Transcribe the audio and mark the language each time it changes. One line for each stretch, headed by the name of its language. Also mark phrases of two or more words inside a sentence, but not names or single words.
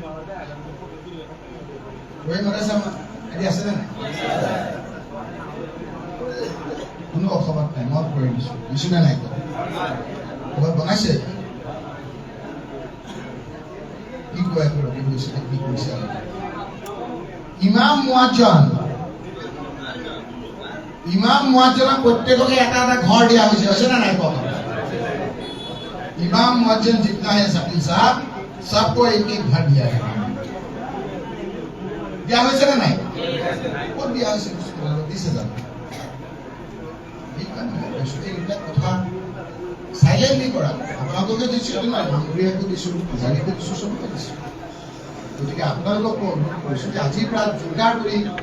Assamese: মাদ্ৰাছা এটি আছে নে কোনো অসমত নাই মই কৰি দিছো নে নাই ক'ৰবাত বনাইছে কি কয় কি কৰিছে ইমাম মুয়াজ্জনক প্ৰত্যেককে এটা এটা ঘৰ দিয়া হৈছে আছে নে নাই কওক
Hindi: इमाम मुअज्जिन जितना है शकील साहब सबको एक एक घर दिया है
Assamese: दिया হৈছে না নাই কোন দিয়া হৈছে 20000 ঠিক আছে এইটা কথা সাইলেন্টলি কৰা আপোনালোকে দিছো নাই ভাঙৰিয়াকো দিছো জানিকো দিছো সবকে দিছো গতিকে আপোনালোকক অনুৰোধ কৰিছো যে আজিৰ পৰা যোগাৰ কৰি